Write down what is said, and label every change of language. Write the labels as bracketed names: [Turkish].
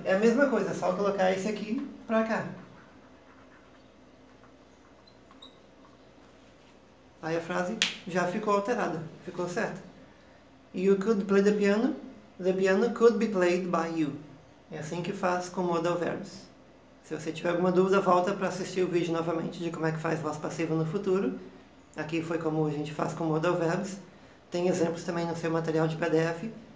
[Portuguese] É a mesma coisa, é só colocar esse aqui para cá. Aí a frase já ficou alterada, ficou certa. [English] You could play the piano could be played by you. [Portuguese] É assim que faz com modal verbs. Se você tiver alguma dúvida, volta para assistir o vídeo novamente de como é que faz voz passiva no futuro. Aqui foi como a gente faz com modal verbs. Tem exemplos também no seu material de PDF.